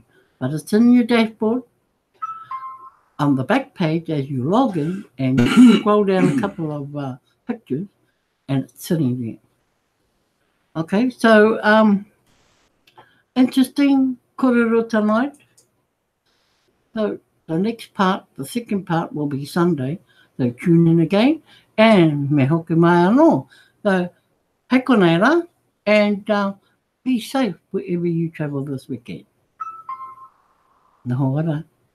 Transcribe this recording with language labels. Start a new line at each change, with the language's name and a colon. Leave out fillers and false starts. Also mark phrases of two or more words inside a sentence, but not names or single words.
English: But it's in your dashboard on the back page as you log in, and you scroll down a couple of pictures, and it's sitting there. Okay, so interesting korero tonight. So the next part, the second part, will be Sunday. So tune in again, and
Māori: me hoki mai anō. So hei konei rā,
English: and be safe wherever you travel this weekend.
Māori: Nā hoa rā.